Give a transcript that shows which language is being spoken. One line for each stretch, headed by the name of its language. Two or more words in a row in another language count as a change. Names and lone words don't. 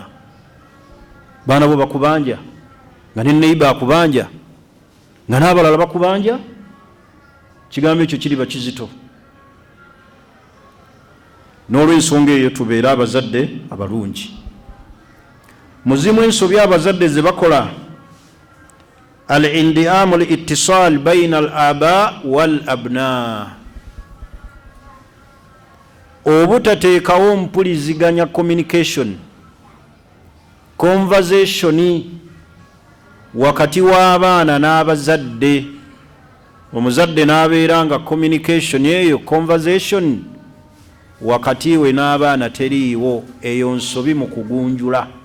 Ganda: Baana bo bakubanja, nga ne neiba akubanja, nga n'abalala bakubanja, kigambo ekyo kiriba kizito. N'olw'ensonga eyo tubeere abazadde abalungi. Muzimu ensobi abazadde ze bakola,
Arabic: انعدام الاتصال بين الآباء والأبناء,
Ganda: obutateekawo mpuliziganya
English: communication, conversation
Ganda: wakati w'abaana n'abazadde. Omuzadde n'abeera nga communication eyo, conversation wakati we n'abaana teriiwo, eyo nsobi mu kugunjula.